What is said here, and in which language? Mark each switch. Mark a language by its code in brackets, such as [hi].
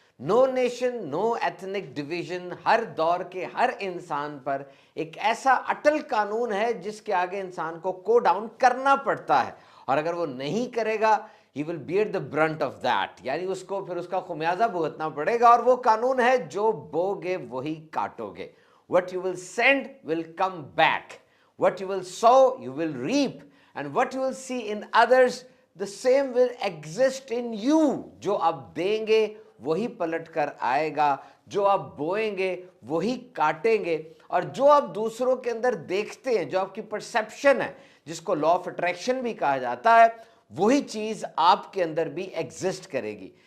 [en] no nation, no ethnic division, [hi] हर दौर के हर इंसान पर एक ऐसा अटल कानून है जिसके आगे इंसान को कोड डाउन करना पड़ता है, और अगर वो नहीं करेगा [en] he will bear the brunt of that, [hi] यानी उसको फिर उसका खुमियाजा भुगतना पड़ेगा। और वो कानून है जो बोगे वही काटोगे। [en] what you will send will come back, what you will sow you will reap, and what you will see in others the same will exist in you। [hi] जो आप देंगे वही पलट कर आएगा, जो आप बोएंगे वही काटेंगे, और जो आप दूसरों के अंदर देखते हैं, जो आपकी परसेप्शन है, जिसको लॉ ऑफ अट्रैक्शन भी कहा जाता है, वही चीज आपके अंदर भी एग्जिस्ट करेगी।